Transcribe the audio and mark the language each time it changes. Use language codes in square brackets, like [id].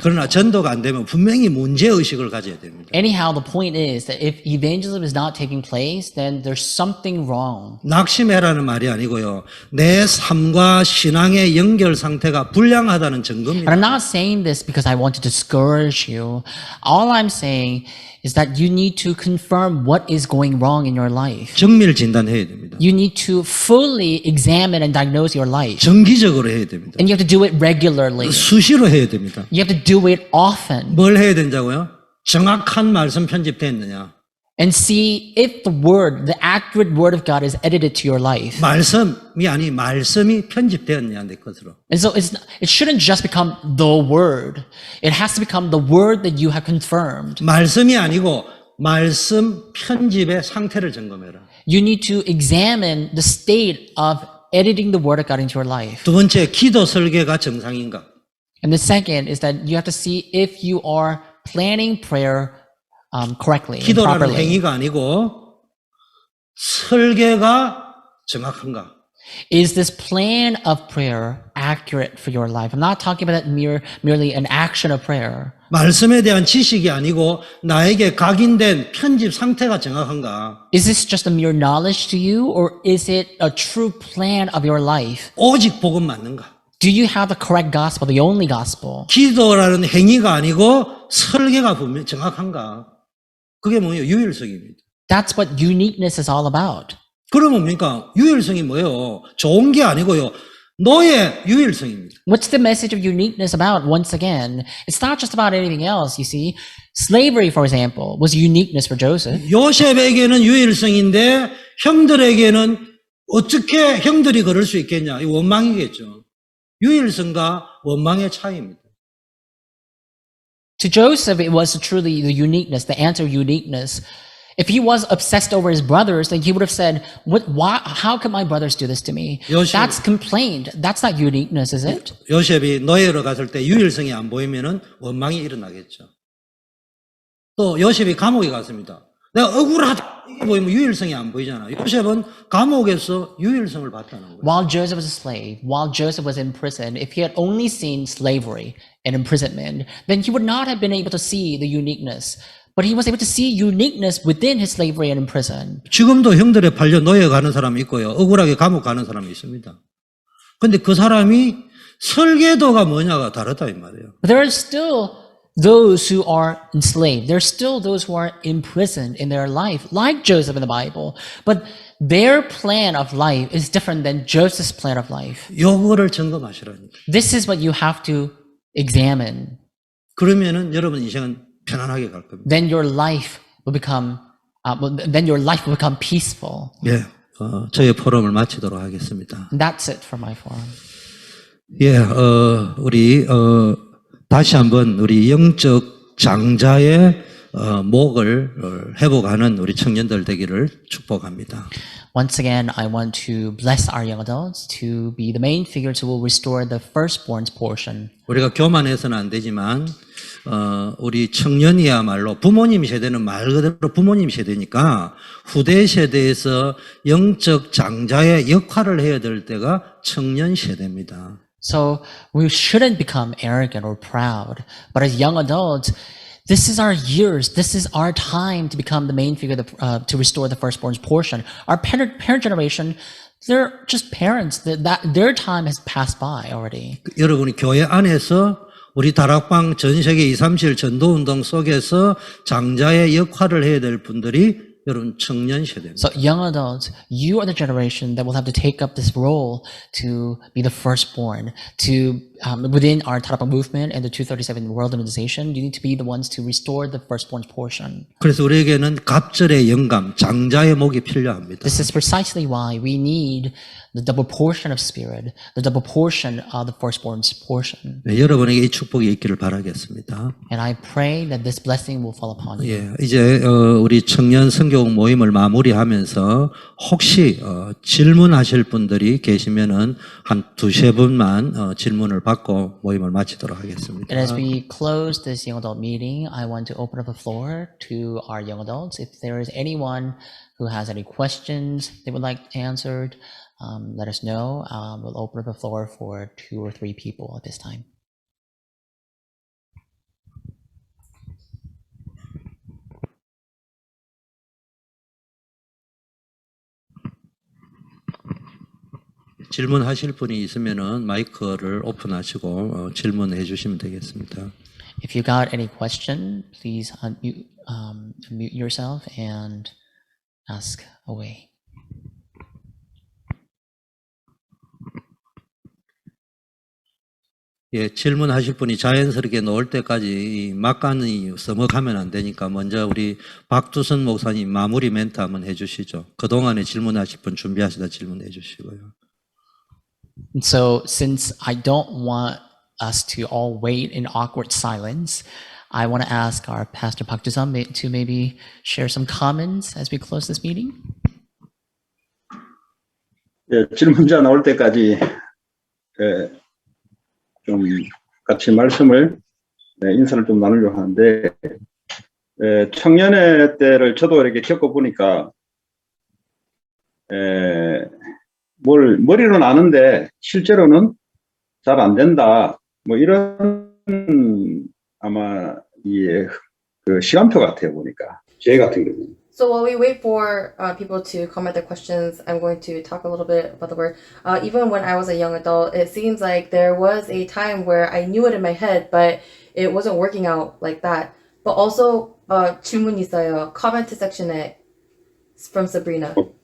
[ko] 그러나 전도가 안 되면 분명히 문제의식을 가져야 됩니다. [en] Anyhow, the point is that if evangelism is not taking place, then there's something wrong. [ko] 낙심해라는 말이 아니고요. 내 삶과 신앙의 연결 상태가 불량하다는 [en] But [ko] 증거입니다. [en] I'm not saying this because I want to discourage you. All I'm saying is that you need to confirm what is going wrong in your life. [ko] 정밀 진단해야 됩니다. [en] You need to fully examine and diagnose your life. [ko] 정기적으로 해야 됩니다. [en] And you have to do it regularly. [ko] 수시로 해야 됩니다. [en] You have to do it often. [ko] 뭘 해야 된다고요? 정확한 말씀 편집됐느냐? [en] And see if the accurate word of God is edited to your life. [ko] 말씀이 아니 말씀이 편집되었냐 내 것으로. [en] And so it shouldn't just become the word. It has to become the word that you have confirmed. [ko] 말씀이 아니고 말씀 편집의 상태를 점검해라. [en] You need to examine the state of editing the word of God into your life. [ko] 두 번째, 기도 설계가 정상인가? [en] And the second is that you have to see if you are planning prayer correctly and [ko] 기도라는 [en] properly? [ko] 행위가 아니고 설계가 정확한가? [en] Is this plan of prayer accurate for your life? I'm not talking about that merely an action of prayer. [ko] 말씀에 대한 지식이 아니고 나에게 각인된 편집 상태가 정확한가? [en] Is this just a mere knowledge to you, or is it a true plan of your life? [ko] 오직 복음 맞는가? [en] Do you have the correct gospel, the only gospel? [ko] 기도라는 행위가 아니고 설계가 분명 정확한가? 그게 뭐예요? 유일성입니다. [en] That's what uniqueness is all about. [ko] 그러면 뭡니까? 유일성이 뭐예요? 좋은 게 아니고요. 너의 유일성입니다. [en] What's the message of uniqueness about? Once again, it's not just about anything else, you see. Slavery, for example, was uniqueness for Joseph. [ko] 요셉에게는 유일성인데 형들에게는 어떻게 형들이 그럴 수 있겠냐? 이 원망이겠죠. 유일성과 원망의 차이입니다. [en] To Joseph, it was truly the uniqueness, the answer uniqueness. If he was obsessed over his brothers, then he would have said, how can my brothers do this to me? [ko] 요셉- [en] That's complaint. That's not uniqueness, is it? [ko] 요셉이 노예로 갔을 때 유일성이 안 보이면은 원망이 일어나겠죠. 또 요셉이 감옥에 갔습니다. 내가 억울하다. 이게 보이면 유일성이 안 보이잖아. 요셉은 감옥에서 유일성을 봤다는 거예요. [en] While Joseph was a slave, while Joseph was in prison, if he had only seen slavery and imprisonment, then he would not have been able to see the uniqueness. But he was able to see uniqueness within his slavery and in prison. [ko] 지금도 형들에 팔려 노예 가는 사람이 있고요. 억울하게 감옥 가는 사람이 있습니다. 근데 그 사람이 설계도가 뭐냐가 다르다 이 말이에요. [en] But there are still those who are enslaved. There are still those who are imprisoned in their life, like Joseph in the Bible. But their plan of life is different than Joseph's plan of life. [ko] 요거를 점검하시라니까. [en] This is what you have to examine. [ko] 그러면은 여러분 인생은 편안하게 갈 겁니다. [en] Then your life will become peaceful. [ko] 예, 저의 포럼을 마치도록 하겠습니다. [en] And that's it for my forum. [ko] 예, 우리 다시 한번 우리 영적 장자의 목을 회복하는 우리 청년들 되기를 축복합니다. [en] Once again, I want to bless our young adults to be the main figures who will restore the firstborn's portion. [ko] 우리가 교만해서는 안 되지만 우리 청년이야말로 부모님 세대는 말 그대로 부모님 세대니까 후대 세대에서 영적 장자의 역할을 해야 될 때가 청년 세대입니다. [en] So we shouldn't become arrogant or proud, but as young adults, this is our years. This is our time to become the main figure to restore the firstborn's portion. Our parent generation, they're just parents. Their time has passed by already. [ko] 여러분이 교회 안에서 우리 다락방 전 세계 237 전도운동 속에서 장자의 역할을 해야 될 분들이 여러분 청년 세대입니다. [en] So young adults, you are the generation that will have to take up this role to be the firstborn. To within our Tarapang movement and the 237 World Organization, you need to be the ones to restore the firstborn's portion. [ko] 그래서 우리에게는 갑절의 영감, 장자의 목이 필요합니다. [en] This is precisely why we need the double portion of spirit, the double portion of the firstborn's portion. [ko] 네, 여러분에게 이 축복이 있기를 바라겠습니다. [en] And I pray that this blessing will fall upon you. [ko] 예, 이제 우리 청년 성경 모임을 마무리하면서 혹시 질문하실 분들이 계시면은 한 두세 분만 질문을 받고 모임을 마치도록 하겠습니다. [en] And as we close this young adult meeting, I want to open up the floor to our young adults. If there is anyone who has any questions they would like answered, let us know. We'll open up the floor for 2 or 3 people at this time. [ko] 질문하실 분이 있으면은 마이크를 오픈하시고 질문해 주시면 되겠습니다. [en] If you got any question, please unmute yourself and ask away. [ko] 예, 질문하실 분이 자연스럽게 나올 때까지 막간이 써먹하면 안 되니까 먼저 우리 박두선 목사님 마무리 멘트 한번 해주시죠. 그동안에 질문하실 분 준비하시다 질문해 주시고요. [en] And so, since I don't want us to all wait in awkward silence, I want to ask our Pastor Park Dusam to maybe share some comments as we close this meeting. [ko] 예, 질문자 나올 때까지 좀 같이 말씀을 인사를 좀 나누려고 하는데 청년의 때를 저도 이렇게 겪어보니까 머리로는 아는데 실제로는 잘 안 된다. 뭐 이런 아마 그 시간표 같아요 보니까 제 같은 경우. [en] So while we wait for people to comment their questions, I'm going to talk a little bit about the word. Even when I was a young adult, it seems like there was a time where I knew it in my head, but it wasn't working out like that. But also, [ko] 질문 있어요. [en] Comment section에 from Sabrina.